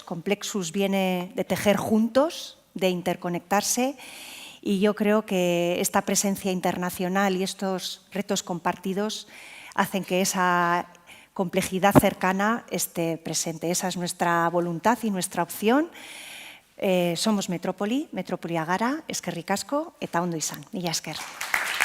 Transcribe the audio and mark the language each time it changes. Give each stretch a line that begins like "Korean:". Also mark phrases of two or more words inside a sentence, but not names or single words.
Spanish: Complexus viene de tejer juntos, de interconectarse, y yo creo que esta presencia internacional y estos retos compartidos hacen que esa complejidad cercana esté presente. Esa es nuestra voluntad y nuestra opción.
Basque: Somos Metrópoli, Metrópoli agara, eskerrik asko, eta ondo izan. Mila esker.